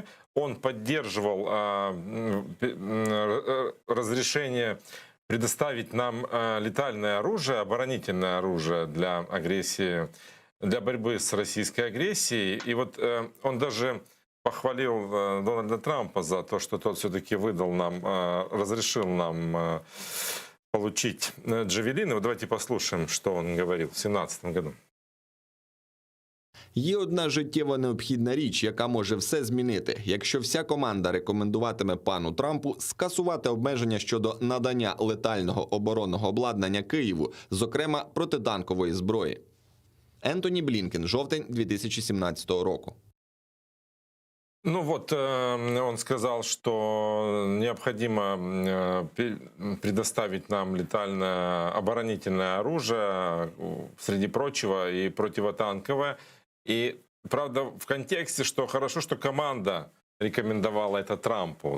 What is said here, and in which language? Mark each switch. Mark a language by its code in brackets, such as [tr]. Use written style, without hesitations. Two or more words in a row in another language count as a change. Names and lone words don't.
[ru] Он поддерживал разрешение предоставить нам летальное оружие, оборонительное оружие для агрессии, для борьбы с российской агрессией. И вот он даже похвалил Дональда Трампа за то, что тот все-таки выдал нам, разрешил нам получить джавелины. Вот давайте послушаем, что он говорил в 2017 году. [uk] Є одна життєво необхідна річ, яка може все змінити. Якщо вся команда рекомендуватиме пану Трампу скасувати обмеження щодо надання летального оборонного обладнання Києву, зокрема протитанкової зброї. Ентоні Блінкен, жовтень 2017 року. [ru] Ну вот, он сказал, что необходимо предоставить нам летальное оборонительное оружие, среди прочего, и противотанковое. И, правда, в контексте, что хорошо, что команда рекомендовала это Трампу.